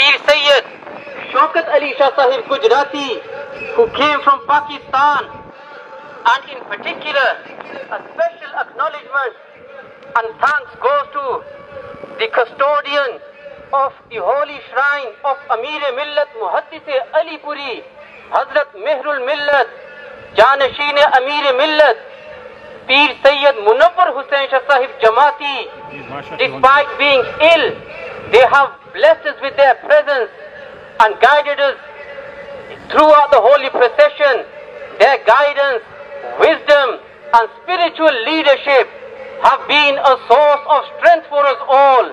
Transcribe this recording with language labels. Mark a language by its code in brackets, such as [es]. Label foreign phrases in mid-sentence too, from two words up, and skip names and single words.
[en] Sayyid Shaukat Ali Shah Sahib Gujarati, who came from Pakistan, and in particular, a special acknowledgement and thanks goes to the custodian of the holy shrine of Amir-e-Millat Muhaddis Ali Puri, Hazrat Mehrul Millat, Janasheen Amir-e-Millat, Peer Sayyid Munawwar Hussain Shah Sahib Jamati. Despite being ill, they have blessed us with their presence and guided us throughout the holy procession. Their guidance, wisdom and spiritual leadership have been a source of strength for us all.